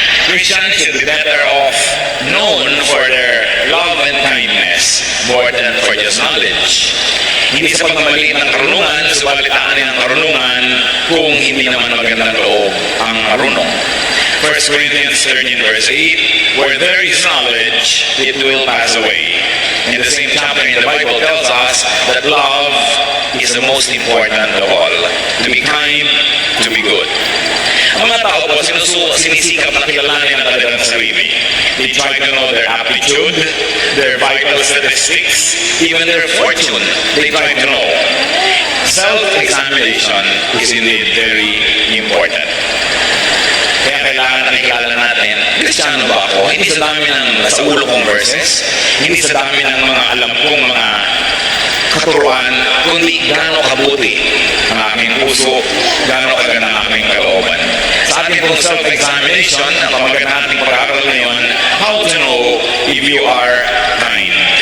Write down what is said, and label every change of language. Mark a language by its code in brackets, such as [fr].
[en] Christians should be better off known for their love and kindness more than for just knowledge. [tl] Hindi sa pagmamaliit ng karunungan, subalit aanin ang karunungan kung hindi naman magandang loob ang marunong. [en] 1 Corinthians 13 verse 8, where there is knowledge, it will pass away. In the same chapter in the Bible tells us that love is the most important of all. To be kind, to be good. [tl] Ang mga tao po, sinisikap na kilalanin ang kanilang sarili. [en] They try to know their aptitude, their vital statistics, even their fortune. They try to know. Self-examination is indeed very important. [tl] Kaya kailangan na kilala natin, Kristiyano ba ako? Hindi sa dami ng nasa ulo kong verses, hindi sa dami ng mga alam kong mga katuruan, kundi gaano kabuti ang aking puso, gaano kaganda ang aking kalooban. Sa ating pong self-examination, ang pamagat nating pag-aaral ngayon, [en] how to know if you are kind.